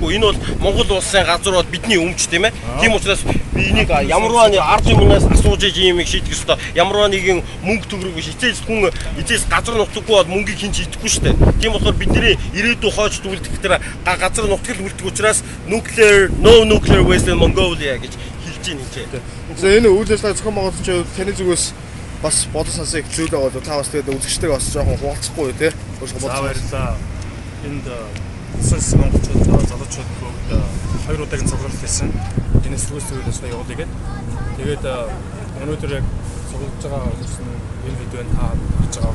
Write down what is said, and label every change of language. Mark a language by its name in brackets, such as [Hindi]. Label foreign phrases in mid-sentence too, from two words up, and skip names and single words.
[Mongolian] Энэ бол Монгол улсын газар бол бидний өмч тийм ээ. Тийм учраас би энийг ямарваа ард юмнаас асууж ийм юм шийдэх ёстой. Ямарваа нэгэн мөнгө төгрөг биш. Эцээс газар нутаггүй бол мөнгийг хин шийдэхгүй шүү дээ. Тийм болохоор бидний ирээдүйн хойч төлөвлөлт тэр газар нутгийг үлдэх учраас [English] no nuclear waste in Mongolia [Mongolian] гэж хэлж байна. За энэ үйл ажиллагаа зохион байгуулагч таны зүгээс бас бодол сонсох зүйл байгаа бол та бас тэгээд үзэгчтэйг бас жоохон хуваалцахгүй тий. Баярлалаа. Энд улс монголчууд залуучууд бүгд 2 удаагийн цуглуулт хийсэн. Энэ сэргүүцлээс явуулъя гэдэг. Тэгээд өнөөдөр яг цуглуулж байгаа хүмүүс нь энэ видеонд та харж байгаа.